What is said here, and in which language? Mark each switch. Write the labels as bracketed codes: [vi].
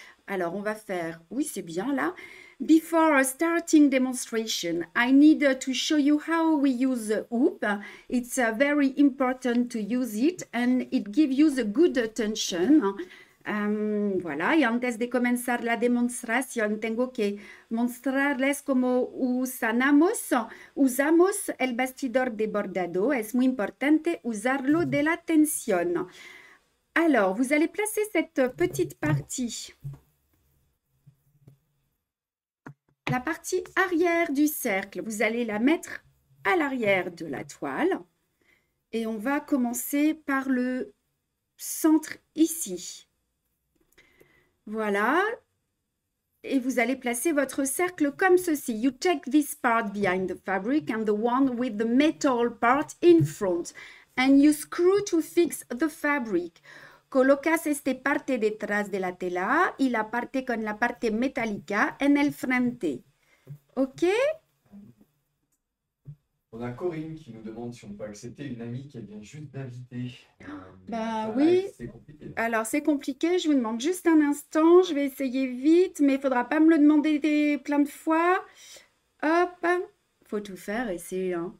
[fr] Alors, on va faire, oui, c'est bien là. [en] Before starting demonstration, I need to show you how we use the hoop. It's very important to use it and it gives you the good tension. [es] Voilà, y antes de comenzar la demostración tengo que mostrarles cómo usamos el bastidor de bordado. Es muy importante usarlo de la tensión. [fr] Alors, vous allez placer cette petite partie. La partie arrière du cercle, vous allez la mettre à l'arrière de la toile. Et on va commencer par le centre ici. Voilà. Et vous allez placer votre cercle comme ceci. [en] You take this part behind the fabric and the one with the metal part in front. And you screw to fix the fabric. [es] Colocas esta parte detrás de la tela y la parte con la parte metálica en el frente. [en] OK? [fr] On a Corinne qui nous demande si on peut accepter une amie qui vient juste d'inviter. Oui. C'est compliqué. Alors, c'est compliqué. Je vous demande juste un instant. Je vais essayer vite, mais il ne faudra pas me le demander plein de fois. Hop. Il faut tout faire, essayer.